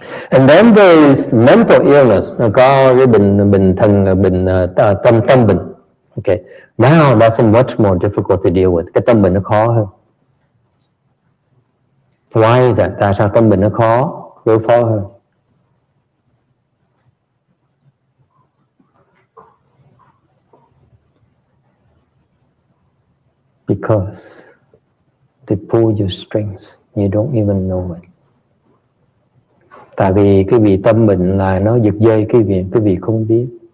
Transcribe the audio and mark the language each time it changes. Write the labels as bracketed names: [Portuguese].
[English] And then there is mental illness. [Vietnamese] Có cái bệnh thần, bệnh tâm bệnh. [English] Okay. Now that's much more difficult to deal with. [Vietnamese] Cái tâm bệnh nó khó hơn. [English] Why is that? [Vietnamese] Tại sao tâm bệnh nó khó đối phó hơn? [English] Because they pull your strings. You don't even know it. [Vietnamese] Tại vì cái vị tâm bệnh là nó giật dây cái vị không biết.